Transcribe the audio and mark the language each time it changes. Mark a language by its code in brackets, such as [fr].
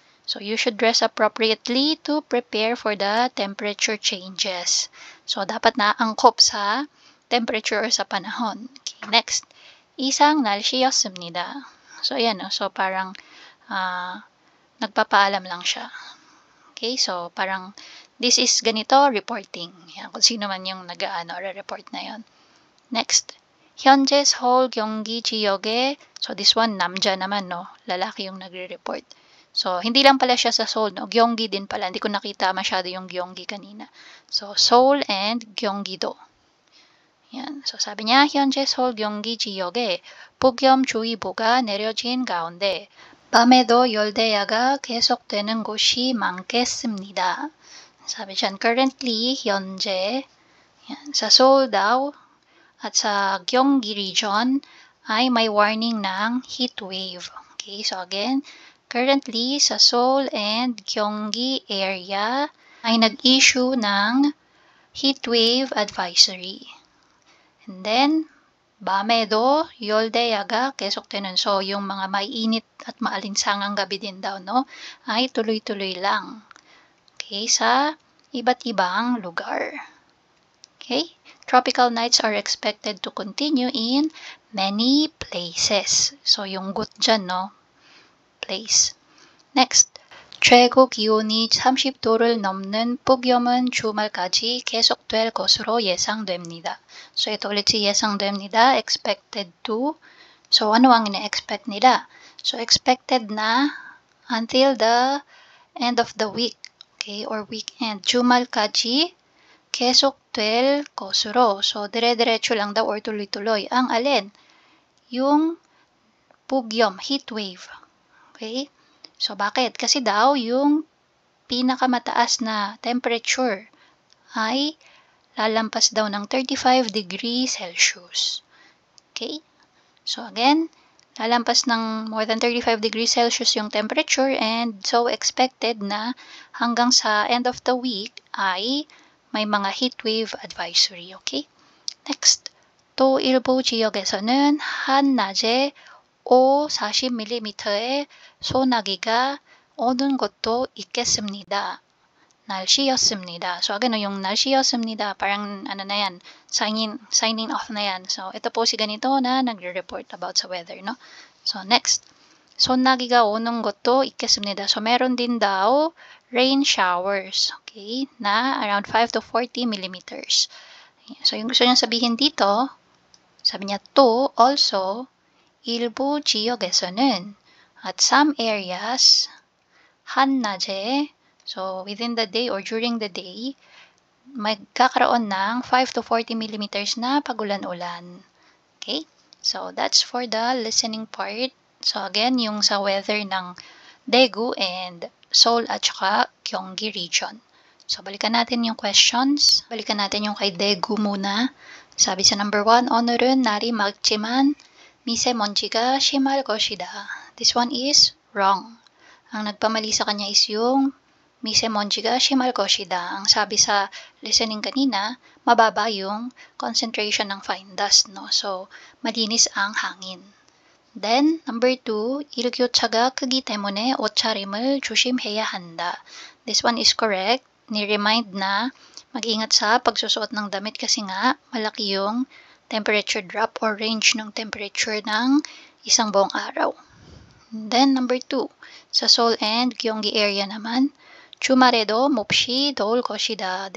[en] So you should dress appropriately to prepare for the temperature changes. [tl] So dapat naangkop sa temperature or sa panahon. Okay, next. [ko] Isang 날씨였습니다. [tl] So ayan, no? So parang nagpapaalam lang siya. Okay, so parang this is ganito, reporting. Yan, kung sino man yung report na yon. Next, [ko] 현재 서울 경기 지역에, [tl] so this one 남자 naman, no, lalaki yung nagre-report. So hindi lang pala siya sa Seoul, no, Gyeonggi din pala. Hindi ko nakita masyado yung Gyeonggi kanina. So Seoul and Gyeonggi-do. Yan. So sabi niya, [ko] 현재 서울 경기 지역에 폭염주의보가 내려진 가운데 밤에도 열대야가 계속되는 곳이 많겠습니다. [tl] 사bi dyan, currently, 현재, yan, sa Seoul daw at sa Gyeonggi region ay may warning ng heat wave. Okay, so again, currently sa Seoul and Gyeonggi area ay nag-issue ng heat wave advisory. And then, [ko] 밤에도 열대야가 계속되는, [tl] so yung mga maiinit at maalinsangang gabi din daw, no, ay tuloy-tuloy lang. Okay, sa iba't ibang lugar. [en] Okay, tropical nights are expected to continue in many places. So yung gut dyan, no, place. Next, [ko] 최고 기온이 30도를 넘는 폭염은 주말까지 계속될 것으로 예상됩니다. [tl] So, ito ulit si 예상됩니다. Expected to. So, ano ang ina-expect nila? [en] So, expected na until the end of the week. Okay? Or weekend. [ko] 주말까지 계속될 것으로. [tl] So, dire-diretso lang daw or tuloy-tuloy. Ang alin? Yung pugyom, heat wave. Okay? So, bakit? Kasi daw, yung pinakamataas na temperature ay lalampas daw ng 35 degrees Celsius. Okay? So, again, lalampas ng more than 35 degrees Celsius yung temperature and so expected na hanggang sa end of the week ay may mga heat wave advisory. Okay? [en] Next, [ko] 또 일부 지역에서는 한낮에 40mm의 소나기가 오는 것도 있겠습니다. 날씨였습니다. [tl] So, again, yung 날씨였습니다, parang ano na yan, signing off na yan. So, ito po si ganito na nagre-report about sa weather, no? So, next. [ko] 소나기가 오는 것도 있겠습니다. [tl] So, meron din daw rain showers, okay, na around 5 to 40 millimeters. So, yung gusto niya sabihin dito, sabi niya, to also, [ko] 일부 지역에서는 [tl] at some areas 한낮에 so within the day or during the day magkakaroon ng 5 to 40 millimeters na pagulan-ulan. Okay? [en] So that's for the listening part. [tl] So again, yung sa weather ng Daegu and Seoul at saka Gyeonggi region. So balikan natin yung questions. Balikan natin yung kay Daegu muna. [ko] 사비 sa number 1, 오늘은 날이 맑지만 미세먼지가 심할 것이다. [en] This one is wrong. [tl] Ang nagpamali sa kanya is yung 미세먼지가 심할 것이다. Ang sabi sa listening kanina, mababa yung concentration ng fine dust, no? So, malinis ang hangin. [ko] Then, number 2, 일교차가 크기 때문에 옷차림을 조심해야 한다. [en] This one is correct. [tl] Ni-remind na mag-ingat sa pagsusuot ng damit kasi nga malaki yung temperature drop or range ng temperature ng isang buong araw. And then number 2, sa Seoul and Gyeonggi area naman, [ko] 주말에도 몹시 더울 것이다.